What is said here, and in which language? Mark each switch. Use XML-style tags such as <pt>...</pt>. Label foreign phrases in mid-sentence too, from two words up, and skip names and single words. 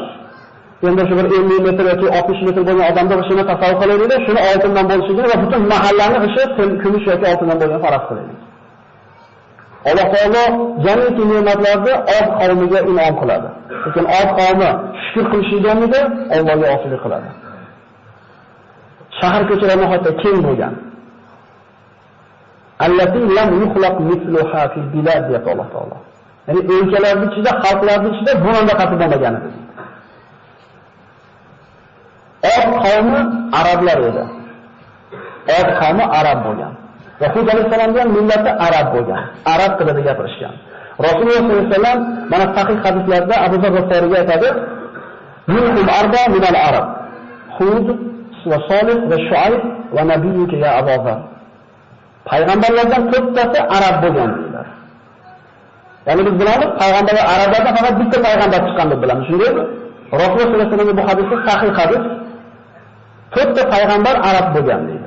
<uz>Endi shu bir 50 metr yoki 60 metr bo'lgan odamning g'ishini tasavvur qilaylik, shuni oltindan bo'lishligini va butun mahallaning g'ishi kumush yoki oltindan bo'lgan faraz qilaylik. Alloh taolo jamiki ne'matlarni Od qavmiga in'om qiladi. Lekin Od qavmi shukr qilishganida Allohga osilik qiladi. Shahar ko'chalari hatto keng bo'lgan.</uz> <ar>التي لم يخلق مثلها في البلاد ya Alloh taolo.</ar> <uz>Ya'ni o'lkalarning ichida, xalqlarning ichida bundan qattiq bo'lmagan edi. Od qavmi arablar edi. Od qavmi arab bo'lgan. Va Hud alayhissalomning millati arab bo'lgan. Arab tilida gapirishgan. Rasululloh</uz> <ar>صلى الله عليه وسلم</ar> <uz>mana sahih hadislarda Abu Zar G'iforiga aytadi:</uz> <ar>"منهم أربع من العرب. هود وصالح وشعيب ونبيك يا أبو ذر."</ar> <uz>Payg'ambarlardan 4tasi arab bo'lgan dedilar. Ya'ni biz bilamiz, payg'ambarlar arablardan faqat bitta payg'ambar chiqqan deb bilamiz. Shundaymi? Rasululloh</uz> <ar>صلى الله عليه وسلم</ar> <uz>bu hadisda sahih hadis 4ta payg'ambar arab bo'lgan deydi.</uz>